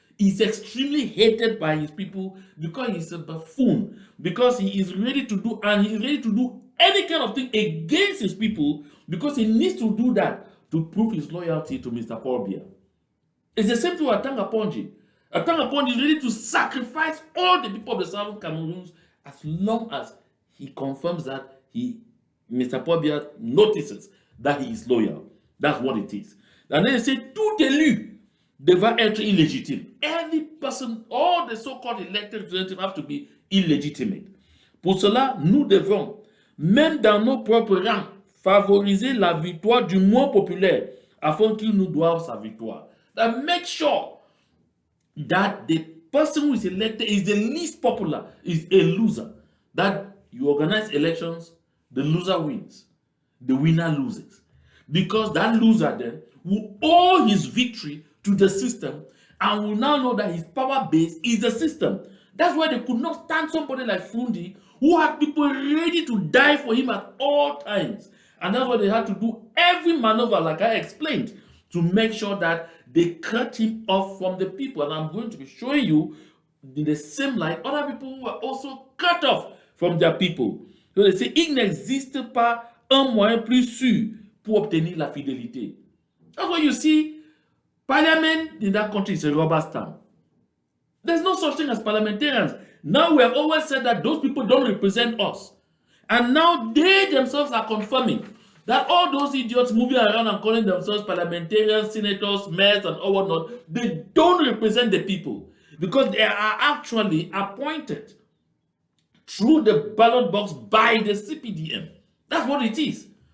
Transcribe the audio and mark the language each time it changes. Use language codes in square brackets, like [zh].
[en] He's extremely hated by his people because he's a buffoon, because he is ready to do, and he's ready to do any kind of thing against his people because he needs to do that to prove his loyalty to Mr. Paul Biya. It's the same thing with Atanga Ponji. Atanga Ponji is ready to sacrifice all the people of the Southern Cameroons as long as he confirms that Mr. Paul Biya notices that he is loyal. That's what it is. And then they say, [fr] tout élu devra être illégitime. [en] Any person, all the so-called elected representatives have to be illegitimate. [fr] Pour cela, nous devons, même dans nos propres rangs, favoriser la victoire du moins populaire afin qu'il nous doive sa victoire. [en] That make sure that the person who is elected is the least popular, is a loser. That you organize elections, the loser wins, the winner loses. Because that loser then will owe his victory to the system and will now know that his power base is the system. That's why they could not stand somebody like Fundi who had people ready to die for him at all times. And that's why they had to do every maneuver, like I explained, to make sure that they cut him off from the people. And I'm going to be showing you in the same light other people who were also cut off from their people. So they say, [fr] il n'existe pas un moyen plus sûr pour obtenir la fidélité. [en] That's why you see Parliament in that country is a rubber stamp. There's no such thing as parliamentarians. Now we have always said that those people don't represent us. And now they themselves are confirming that all those idiots moving around and calling themselves parliamentarians, senators, mayors, and all whatnot, they don't represent the people because they are actually appointed through the ballot box by the CPDM. That's what it is.